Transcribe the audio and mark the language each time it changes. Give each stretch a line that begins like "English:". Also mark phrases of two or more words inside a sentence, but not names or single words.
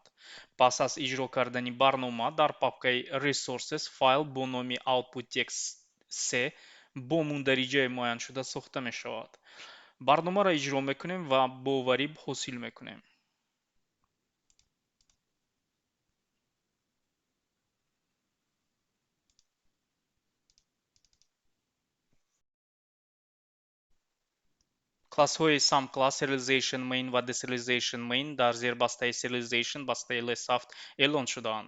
Tajik: пас аз иҷро кардани барнома дар папкаи resources файл бо номи output text 3 бо мундариҷаи муайяншуда сохта мешавад. барномаро иҷро мекунем ва боварӣ ҳосил мекунем. классҳои sum_class, serialization main ва dесериализation main дар зербастаи serialization бастаи less7 эълон шудаанд.